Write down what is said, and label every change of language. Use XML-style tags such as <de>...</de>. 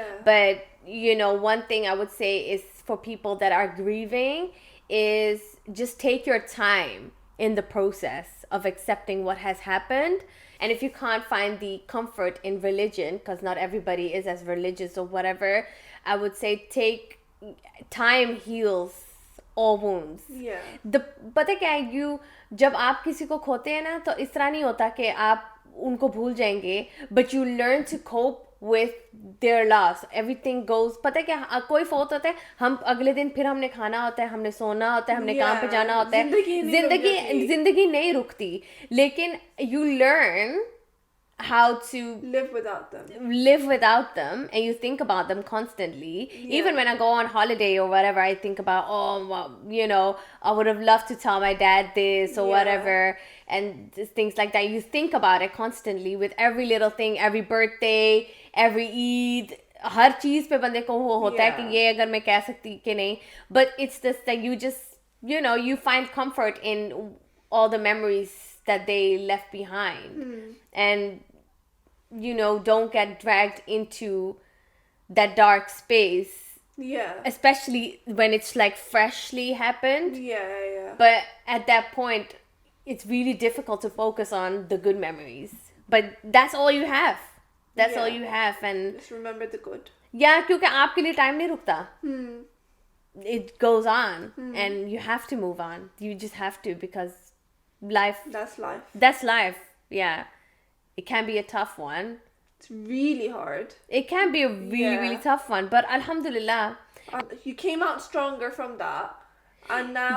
<en>But you know, one thing I would say is for people that are grieving is just take your time in the process of accepting what has happened. And if you can't find the comfort in religion, because not everybody is as religious or whatever, I would say time heals all wounds.</en> <hi>पता क्या है, जब आप किसी को खोते हैं ना, तो इस तरह नहीं होता कि आप उनको भूल जाएंगे,</hi> <en>but you learn to cope with their loss. Everything goes,</en> <hi>पता है क्या, कोई फोत होता है, हम अगले दिन फिर हमने खाना होता है, हमने सोना होता है, हमने काम पे जाना होता है, जिंदगी नहीं रुकती, लेकिन</hi> <en>you learn how to live without them and you think about them constantly. Even when I go on holiday or whatever, I think about, oh well, you know, I would have loved to tell my dad this or whatever, and things like that. You think about it constantly with every little thing, every birthday, every Eid.</en> <hi>हर चीज पे बंदे को वो होता है कि ये अगर मैं कह सकती कि नहीं,</hi> <en>but it's just that you just, you know, you find comfort in all the memories that they left behind. And you know, don't get dragged into that dark space, especially when it's like freshly happened. But at that point it's really difficult to focus on the good memories, but that's all you have. All you have, and just remember the good.</en> <hi>क्योंकि आपके लिए time नहीं रुकता.</hi> <en>It goes on, and you have to move on. You just have to, because that's life. It can be a tough one. It's really hard. It can be a really tough one, but alhamdulillah, you came out stronger from that, and now</en>